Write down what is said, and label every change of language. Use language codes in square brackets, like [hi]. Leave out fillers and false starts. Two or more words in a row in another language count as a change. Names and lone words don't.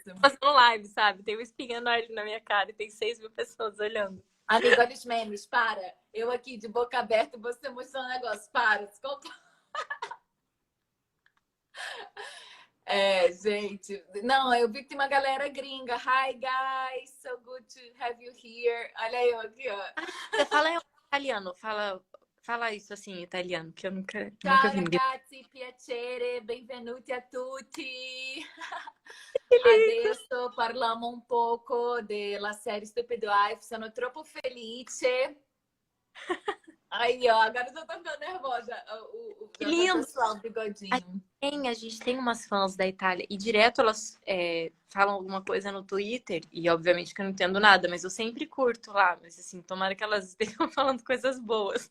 [pt] tá fazendo live, sabe? Tem um espinhando ali na minha cara e tem 6.000 pessoas olhando. Amigo, olha os memes, para. Eu aqui de boca aberta e você mostrando um negócio. Para. É, gente. Não, eu vi que tem uma galera gringa. [en] Hi, guys. So good to have you here. [pt] Olha eu aqui, ó. Você fala em italiano, fala isso assim em italiano, que eu nunca [it] Ciao, [pt] vi ninguém. [it] ragazzi. Piacere. Benvenuti a tutti. [pt] Que lindo! [it] Adesso parliamo un poco della série Stupid Wife. Sono troppo felice. [pt] Aí, ó, agora eu já tô ficando nervosa. Que Já vai lindo! pessoal, o A bigodinho. a gente tem umas fãs da Itália e direto elas falam alguma coisa no Twitter e obviamente que eu não entendo nada, mas eu sempre curto lá. Mas assim, tomara que elas estejam falando coisas boas.